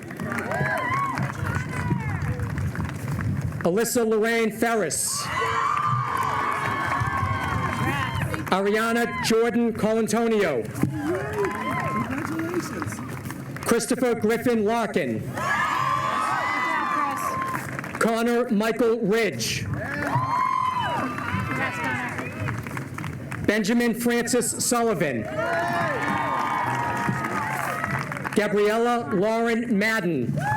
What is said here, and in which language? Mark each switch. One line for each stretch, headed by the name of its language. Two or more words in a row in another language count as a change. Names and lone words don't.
English: Alyssa Lorraine Ferris. Ariana Jordan Colantonio. Christopher Griffin Larkin. Good job, Chris. Connor Michael Ridge. Congrats, Connor. Benjamin Francis Sullivan. Gabriella Lauren Madden.